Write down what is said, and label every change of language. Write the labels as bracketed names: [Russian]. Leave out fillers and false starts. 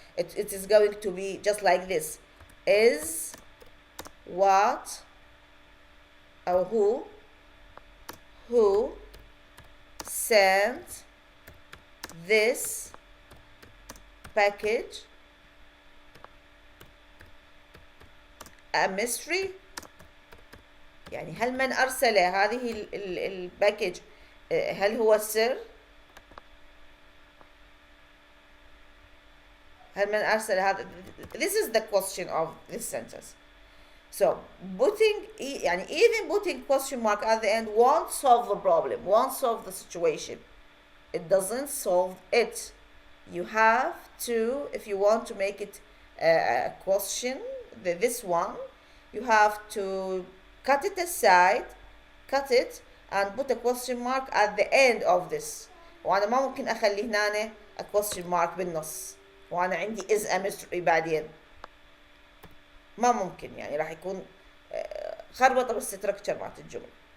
[English] It is going to be just like this. Is what or who sent this package a mystery. [Arabic] يعني هل من أرسل هذه الباكج هل هو السر؟ هل من أرسل هذا؟ [English] This is the question of this sentence. So [Arabic] يعني [English] even putting question mark at the end won't solve the problem, won't solve the situation. It doesn't solve it. You have to, if you want to make it a question, this one, you have to cut it aside, cut it, and put a question mark at the end of this. [Arabic] وأنا ما ممكن أخلي هنا [English] a question mark [Arabic] بالنص وأنا عندي [English] is a mystery [Arabic] بعدين. ما ممكن يعني راح يكون خربطة بالستركتشر مالت الجملة.